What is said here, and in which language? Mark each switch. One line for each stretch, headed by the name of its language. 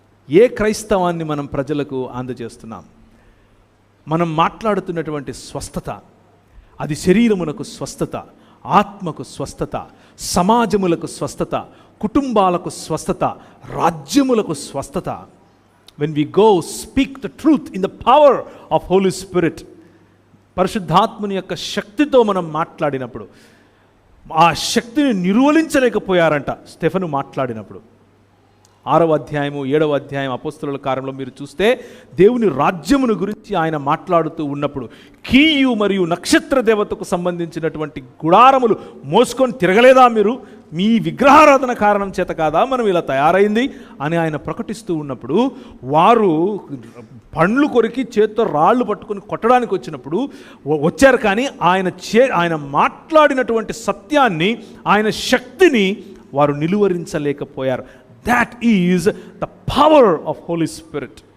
Telugu: ఏ క్రైస్తవాన్ని మనం ప్రజలకు అందజేస్తున్నాం? మనం మాట్లాడుతున్నటువంటి స్వస్థత, అది శరీరమునకు స్వస్థత, ఆత్మకు స్వస్థత, సమాజములకు స్వస్థత, కుటుంబాలకు స్వస్థత, రాజ్యములకు స్వస్థత.
English: When we go speak the truth in the power of Holy Spirit,
Telugu: పరిశుద్ధాత్ముని యొక్క శక్తితో మనం మాట్లాడినప్పుడు, ఆ శక్తిని నిర్వహించలేకపోయారంట స్టెఫెను మాట్లాడినప్పుడు. 6వ అధ్యాయము 7వ అధ్యాయం అపోస్తలుల కార్యంలో మీరు చూస్తే దేవుని రాజ్యమును గురించి ఆయన మాట్లాడుతూ ఉన్నప్పుడు, కీయు మరియు నక్షత్ర దేవతకు సంబంధించినటువంటి గుడారములు మోసుకొని తిరగలేదా మీరు? మీ విగ్రహారాధన కారణం చేత కాదా మనం ఇలా తయారైంది అని ఆయన ప్రకటిస్తూ ఉన్నప్పుడు, వారు పండ్లు కొరికి చేత్తో రాళ్ళు పట్టుకొని కొట్టడానికి వచ్చినప్పుడు వచ్చారు. కానీ ఆయన మాట్లాడినటువంటి సత్యాన్ని, ఆయన శక్తిని వారు నిలువరించలేకపోయారు.
English: That is the power of Holy Spirit.